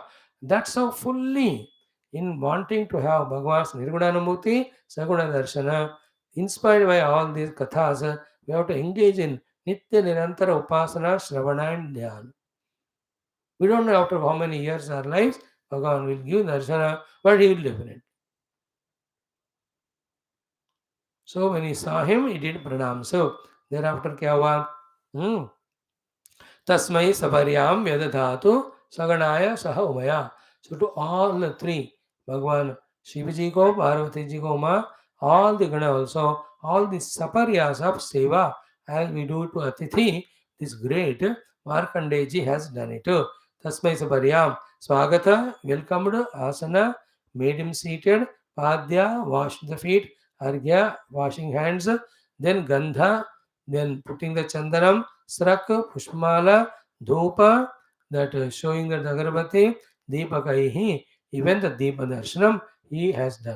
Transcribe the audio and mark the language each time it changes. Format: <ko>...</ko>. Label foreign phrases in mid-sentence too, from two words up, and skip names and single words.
<en>That's how fully in wanting to have Bhagavan's Nirgunanamurti,</en> <sa>सगुण दर्शन,</sa> <en>inspired by all these kathas, we have to engage in</en> <sa>नित्य निरन्तर उपासना,</sa> <en>Shravana and Dhyan. We don't know after how many years our lives, Bhagavan will give darshana, but he will definitely. So when he saw him, he did pranam. So thereafter</en> <hi>क्या हुआ?</hi> <sa>तस्मै सपर्यां व्यदधात् सगणाय सह उमया.</sa> <en>So to all the three, Bhagavan Shivaji ko, Parvati ji ko, Ma, all the Gana also, all the saparyas of seva, as we do to Atithi, this great Markandeya ji has done it.</en> <sa>तस्मै सपर्यां,</sa> <en>Swagata, welcomed, asana, made him seated, Padya, washed the feet, Argya, washing hands, then Gandha, then putting the Chandanam, Srak, Pushmala, Dhupa, that showing that Agarbati, Deepakaihi, even the</en> <sa>दीप दर्शनम्</sa> <en>he has done.</en>